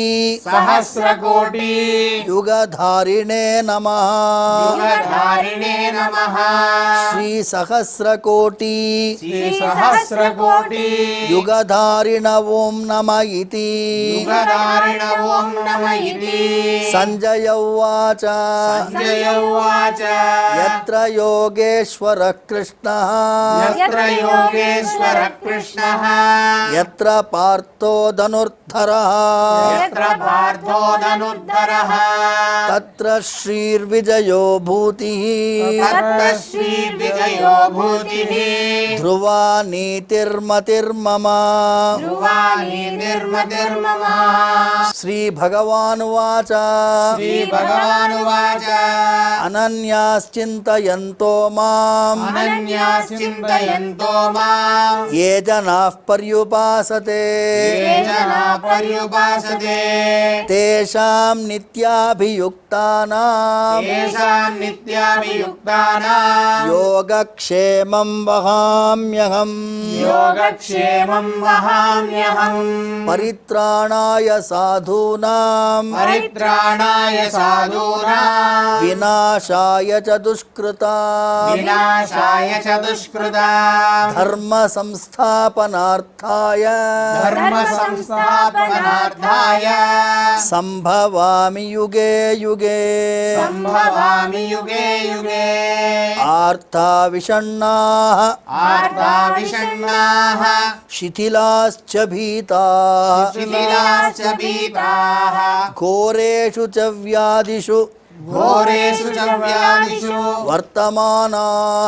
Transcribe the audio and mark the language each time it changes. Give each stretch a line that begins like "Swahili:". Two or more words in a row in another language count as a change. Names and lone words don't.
Sanskrit: సహస్రకోటి యుగధారిణే నమః యుగధారిణే నమః శ్రీ సహస్రకోటి శ్రీ సహస్రకోటి యుగధారిణ ఓం నమ ఇతి యుగధారిణ ఓం నమ ఇతి సంజయ ఉవాచ సంజయ ఉవాచ యత్ర యోగేశ్వర కృష్ణః యత్ర యోగేశ్వర కృష్ణః యత్ర పార్థో ధనుర్ధరః యత్ర పార్థో ధనుర్ధరః తత్ర శ్రీర్విజయో భూతిః తత్ర శ్రీ విజయో భూతిః ధ్రువా నీతిర్మతిర్మమ ధ్రువాని నిర్మతిర్మమ శ్రీ భగవానువాచ శ్రీ భగవానువాచ అనన్యాశ్చింతయంతో మాం అనన్యాశ్చింతయంతో మాం ఏ జనాః పర్యుపాసతే ఏ జనా పర్యుపాసతే తేషాం నిత్యాభియుక్తానాం తేషాం నిత్యాభియుక్తానాం యోగక్షేమం వహామ్యహం యోగక్షేమం వహామ్యహం పరిత్రాణాయ సాధూనాం పరిత్రాణాయ సాధూనాం వినాశాయ చ దుష్కృతాం వినాశాయ చ దుష్కృతాం ధర్మ సంస్థాపనార్థాయ ధర్మ సంస్థాపనార్థాయ సంభవామి యుగే యుగే సంభవామి యుగే యుగే ఆర్తా విషణ్ణాః ఆర్తా విషణ్ణాః శిథిలాశ్చ భీతాః శిథిలాశ్చ భీతాః ఘోరేషు చ వ్యాధిషు ఘోరేషు చ వ్యాధిషు వర్తమానాః